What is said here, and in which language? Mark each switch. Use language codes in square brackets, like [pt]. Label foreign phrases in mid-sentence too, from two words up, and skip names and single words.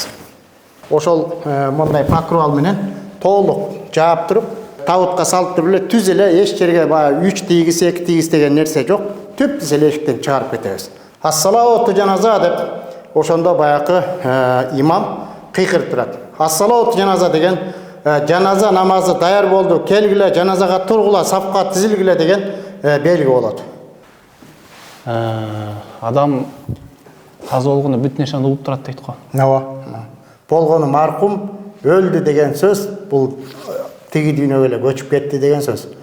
[ky] Ошол мындай покрывал менен толук жаап туруп, табытка салып туруп эле түз эле эч жерге баягы 3 тийгиз, 2 тийгиз деген нерсе жок. Түп-түз эле эшиктен чыгарып кетебиз. [ar] الصلاة جنازة [ky] деп ошондо баягы имам кыйкырып турат. [ar] الصلاة جنازة [ky] деген жаназа намазы даяр болду, келгиле жаназага тургула, сапка тизилгиле деген белги болот. Адам каза болгондо бүт нерсени угуп турат дейт го. Ооба. Болгону маркум өлдү деген сөз бул тиги дүйнөгө эле көчүп кетти деген сөз.